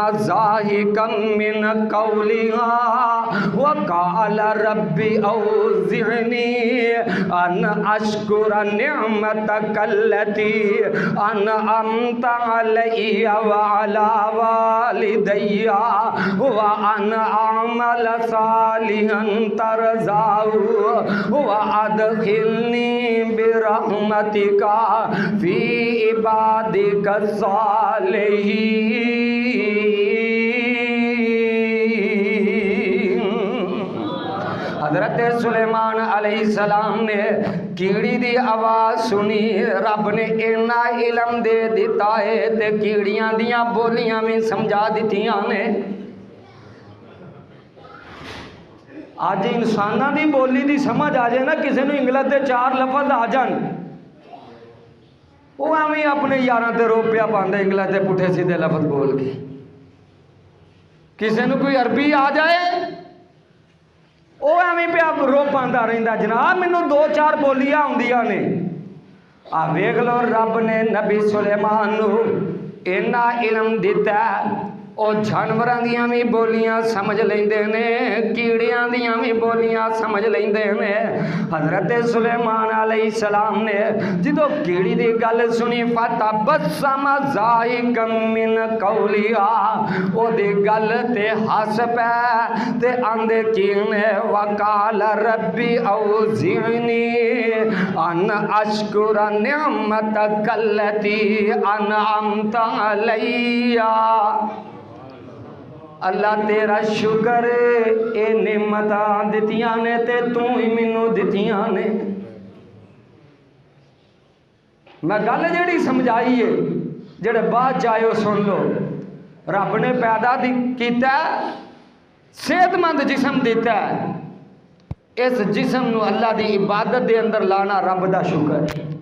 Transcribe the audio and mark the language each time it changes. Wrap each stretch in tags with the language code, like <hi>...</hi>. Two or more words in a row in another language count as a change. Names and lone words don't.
<ar>ضَاحِكًا مِّنْ قَوْلِهَا وَقَالَ رَبِّ أَوْزِعْنِي أَنْ أَشْكُرَ نِعْمَتَكَ الَّتِي أَنْعَمْتَ عَلَيَّ وَعَلَى وَالِدَيَّ وَأَنْ أَعْمَلَ صَالِحًا تَرْضَاهُ وَأَدْخِلْنِي بِرَحْمَتِكَ فِي عِبَادِكَ الصَّالِحِينَ.</ar> <pa>حضرت سلیمان علیہ السلام نے کیڑی دی آواز سنی، رب نے اینا علم دے دیتا ہے تے کیڑیاں دیاں بولیاں میں سمجھا دیتیاں نے. آج انسانہ دی بولی دی سمجھ آ جائے نا، کسی نے انگلش دے 4 لفظ آ جان وہ ہمیں اپنے یاراں تے رو پیا پاندے انگلش دے پٹھے سیدھے لفظ بول کے. کسی نے کوئی عربی آ جائے وہ ہمیں پیا رو پاندا رہندا جناب مینوں 2-4 بولیاں ہوندیاں نے. ویکھ لو رب نے نبی سلیمان نو اینا علم دیتا ہے او جانوراں دیاں بھی بولیاں سمجھ لیندے نے، کیڑیاں دیاں بھی بولیاں سمجھ لیندے نے. حضرت سلیمان علیہ السلام نے جدو کیڑی دی گل سنی</pa> <ar>فَتَبَسَّمَ ضَاحِكًا مِّنْ قَوْلِهَا</ar> <pa>او دی گل تے ہس پے تے آندے کینے</pa> <ar>وَقَالَ رَبِّ أَوْزِعْنِي أَنْ أَشْكُرَ نِعْمَتَكَ الَّتِي أَنْعَمْتَ عَلَيَّ.</ar> <pa>اللہ تیرا شکر اے نعمتاں دتیاں نے تے تو ہی مینوں دتیاں نے. میں گل جیڑی سمجھائی ہے جڑے بعد چاہو سن لو. رب نے پیدا کیتا ہے، صحت مند جسم دیتا ہے، اس جسم نو اللہ دی عبادت دے اندر لانا رب دا شکر ہے.</pa>